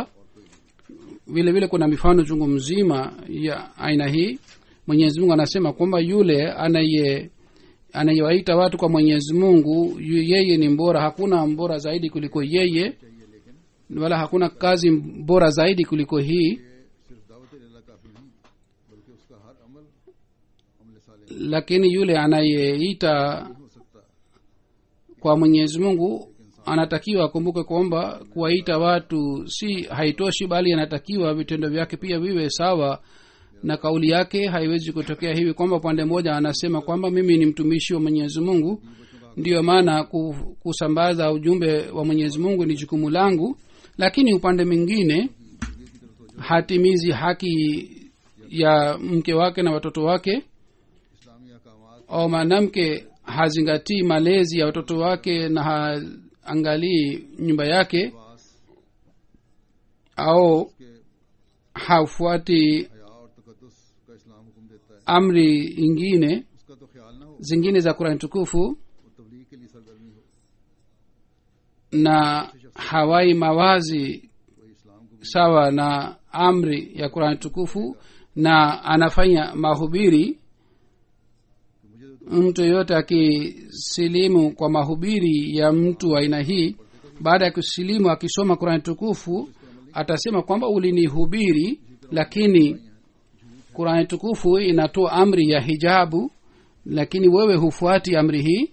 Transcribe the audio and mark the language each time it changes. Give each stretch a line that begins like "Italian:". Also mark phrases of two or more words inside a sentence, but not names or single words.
Swahili: Vile vile kuna mifano chungu mzima ya aina hii. Mwenyezi mungu anasema kwamba yule anayewaita watu kwa mwenyezi mungu yeye ni mbora, hakuna mbora zaidi kuliko yeye, wala hakuna kazi bora zaidi kuliko hii.
Urdu: صرف دعوت اِلاللہ کافی نہیں بلکہ اس کا ہر عمل عمل صالح
Swahili: Lakini yule anayeita
Urdu: ہو سکتا
Swahili: kwa mwenyezi mungu anatakiwa akumbuke kwamba kuwaita watu si haitoshi, bali anatakiwa vitendo vyake pia viwe sawa na kauli yake. Haiwezi kutokea hivi kwamba upande mmoja anasema kwamba mimi ni mtumishi wa mwenyezi mungu, ndiyo maana kusambaza ujumbe wa mwenyezi mungu ni jukumu langu, lakini upande mwingine hatimizi haki ya mke wake na watoto wake,
Urdu: اسلامی احکامات
Swahili: au mwanamke hazingatii malezi ya watoto wake na haangalii nyumba yake,
Urdu: पास
Swahili: au
Urdu: के
Swahili: hafuati
Urdu: حیا اور تقدس کا اسلام حکم دیتا ہے
Swahili: amri ingine
Urdu: اس کا تو خیال نہ ہو
Swahili: zingine za Qur'an tukufu,
Urdu: اور تبلیغ کے لیے سرگرمی ہو
Swahili: na hawai mawazi
Urdu: وہی اسلام کو
Swahili: sawa na amri ya Qur'an tukufu, na anafanya mahubiri. Mtu yoyote akisilimu kwa mahubiri ya mtu wa aina hii, baada ya kusilimu akisoma Qur'an tukufu atasema kwamba ulinihubiri, lakini Qur'an tukufu inatoa amri ya hijabu, lakini wewe hufuati amri hii.